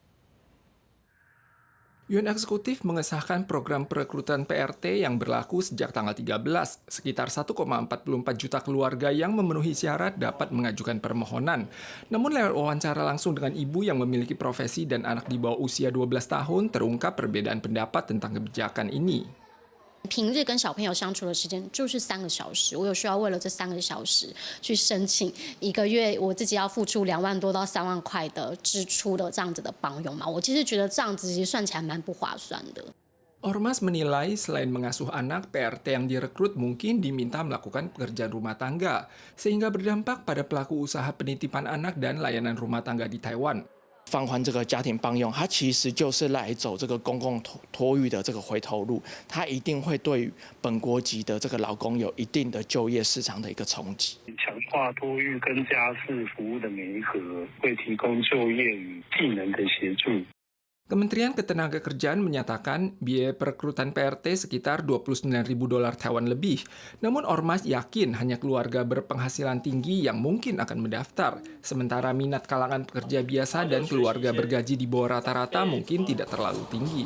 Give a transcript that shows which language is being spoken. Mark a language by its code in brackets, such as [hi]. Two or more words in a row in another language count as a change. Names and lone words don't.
[id] Yuan Eksekutif mengesahkan program perekrutan PRT yang berlaku sejak tanggal 13. Sekitar 1,44 juta keluarga yang memenuhi syarat dapat mengajukan permohonan. Namun lewat wawancara langsung dengan ibu yang memiliki profesi dan anak di bawah usia 12 tahun, terungkap perbedaan pendapat tentang kebijakan ini. [zh] 平日跟小朋友相处的时间就是3个小时，我有需要为了这3个小时去申请1个月我自己要付出2万多到3万块的支出的这样子的帮佣嘛，我其实觉得这样子其实算起来蛮不划算的。 [id] Ormas menilai selain mengasuh anak, PRT yang direkrut mungkin diminta melakukan pekerjaan rumah tangga, sehingga berdampak pada pelaku usaha penitipan anak dan layanan rumah tangga di Taiwan. [zh] 放宽这个家庭帮佣，它其实就是来走这个公共托育的这个回头路，它一定会对于本国籍的这个劳工有一定的就业市场的一个冲击。强化托育跟家事服务的媒合，会提供就业与技能的协助。 [id] Kementerian Ketenagakerjaan menyatakan biaya perekrutan PRT sekitar 29.000 dolar Taiwan lebih. Namun Ormas yakin hanya keluarga berpenghasilan tinggi yang mungkin akan mendaftar. Sementara minat kalangan pekerja biasa dan keluarga bergaji di bawah rata-rata mungkin tidak terlalu tinggi.